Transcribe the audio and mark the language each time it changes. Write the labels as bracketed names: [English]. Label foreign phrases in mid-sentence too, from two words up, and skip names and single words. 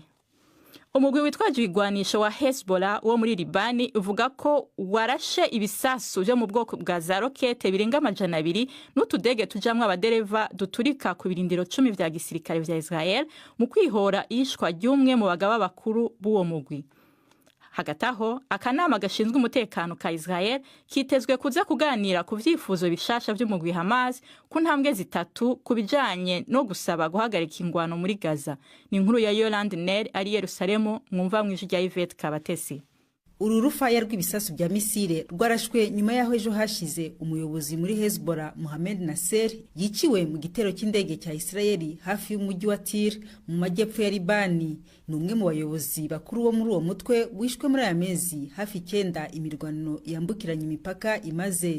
[Rundi] Umugwi witwaje igwanisho wa Hezbollah wo muri Libani uvuga ko warashe ibisasu byo mu bwoko bwa za rokete birenga 200 n'utudege tujamwe abadereva duturika ku birindiro 10 vya gisirikare vya Israel mu kwihora ishwa ry'umwe mu bagaba bakuru b'uwo mugwi. Hagataho akanama gashinzwe umutekano ka Israel kitezwe kuza kuganira ku vyifuzo bishasha by'umugwi Hamas ku ntambwe zitatu kubijanye no gusaba guhagarika ingwano muri Gaza. [Kinyarwanda] Ni inkuru ya Yolande Ner ari Yerusalemu mwumva mwijwi rya Yvette Kabatesi. Uru rufaya rw'ibisasu bya misile rwarashwe nyuma yaho ejo hashize umuyobozi muri Hezbollah Mohamed Nasser yiciwe mu gitero cy'indege cya Israeli hafi y'umujyi wa Tyr mu majyepfo ya Libani. Ni umwe mu bayobozi bakuru bo muri uwo mutwe wishwe muri aya mezi hafi 9 imirwano yambukiranya imipaka imaze.